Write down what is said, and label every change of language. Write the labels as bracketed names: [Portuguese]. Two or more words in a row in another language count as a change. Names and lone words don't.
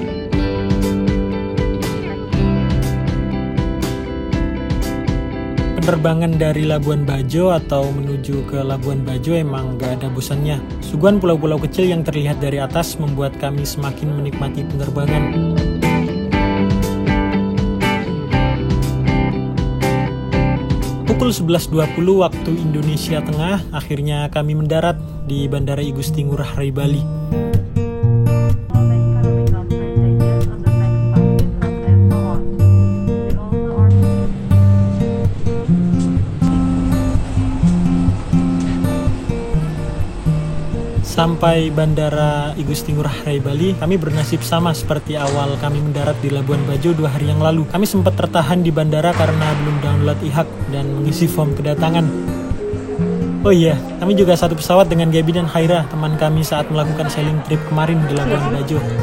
[Indonesian] Penerbangan dari Labuan Bajo atau menuju ke Labuan Bajo emang gak ada bosannya. Suguhan pulau-pulau kecil yang terlihat dari atas membuat kami semakin menikmati penerbangan. Pukul 11.20 waktu Indonesia Tengah, akhirnya kami mendarat di Bandara I Gusti Ngurah Rai Bali. Sampai Bandara I Gusti Ngurah Rai Bali, kami bernasib sama seperti awal kami mendarat di Labuan Bajo 2 hari yang lalu. Kami sempat tertahan di bandara karena belum download e-haq dan mengisi form kedatangan. Oh iya, kami juga satu pesawat dengan Gaby dan Haira, teman kami saat melakukan [English] sailing trip [Indonesian] kemarin di Labuan Bajo.